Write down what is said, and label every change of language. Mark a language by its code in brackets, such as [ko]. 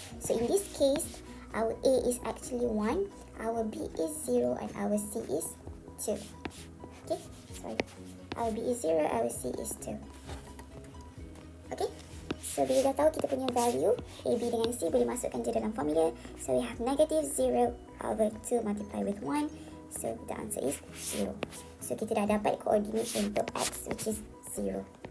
[en] So in this case, our a is actually 1, our b is 0 and our c is 2. Okay, sorry. Our b is 0, our c is 2. [ms] Okay, so bila dah tahu kita punya value a, b dengan c, boleh masukkan je dalam formula. [en] So we have negative 0 over 2 multiplied with 1. So the answer is 0. [ms] So kita dah dapat koordinat untuk x, [en] which is 0.